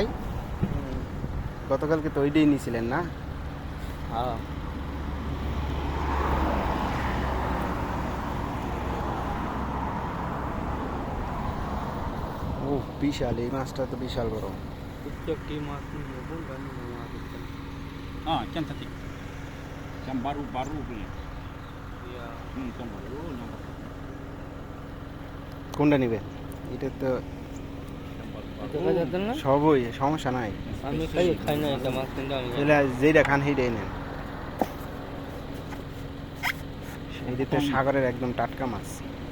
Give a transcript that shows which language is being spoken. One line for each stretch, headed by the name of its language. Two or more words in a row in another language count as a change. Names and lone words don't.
Bangla: গতকালকে তো ওইটাই নিয়েছিলেন না? হ্যাঁ। ও বিশাল, এই মাছটা তো বিশাল বড়। প্রত্যেকটি মাছ নিয়ে বলবেন মাছ দিচ্ছেন।
Malay: Ah, cantik. Yang baru punya. ইয়া Yang baru nampak.
Bangla: কোনটা নেবেন? এটা তো
Malay: Yang
Bangla: এটা
Malay: baru.
Bangla: খাই যাচ্ছেন না? সবই, সমস্যা নাই। আমি খাই না এটা মাছ কিন্তু আমি এগুলা যেটা খান সেইটাই নেন। এই যে তো সাগরের একদম টাটকা মাছ।